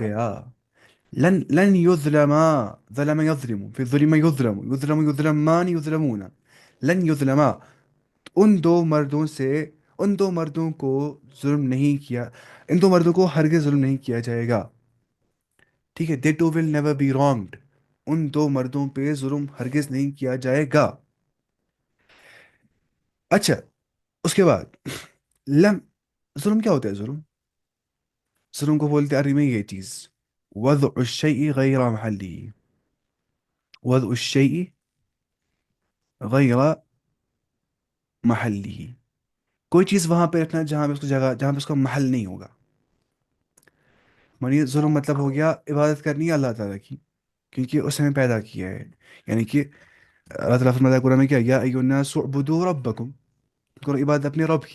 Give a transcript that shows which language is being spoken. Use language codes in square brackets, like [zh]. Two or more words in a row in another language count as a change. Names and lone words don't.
[ur] کیا گیا. [ar] لن يظلم. ظلم يظلم في الظلم يظلم، يظلم يظلمان يظلمون. لن يظلم، [ur] ان دو مردوں سے، ان دو مردوں کو ظلم نہیں کیا، ان دو مردوں کو ہرگز ظلم نہیں کیا جائے گا. ٹھیک ہے. [en] they two will never be wronged. [ur] ان دو مردوں پہ ظلم ہرگز نہیں کیا جائے گا. اچھا، اس کے بعد لم، ظلم کیا ہوتا ہے؟ ظلم، ظلم کو بولتے ہیں عربی میں یہ چیز [ar] وضع الشيء غیر محلی. وضع الشيء غیر محلی، [ur] کوئی چیز وہاں پہ رکھنا جہاں پہ اس کو جگہ، جہاں پہ اس کا محل نہیں ہوگا. مانی ظلم مطلب ہو گیا عبادت کرنی ہے اللہ تعالیٰ کی، کیونکہ اس نے ہمیں پیدا کیا ہے. یعنی کہ اللہ تعالیٰ فرماتا ہے قرآن میں کیا، [ar] یا ایھا الناس اعبدوا ربکم، [ur] کرو عبادت اپنے رب کی.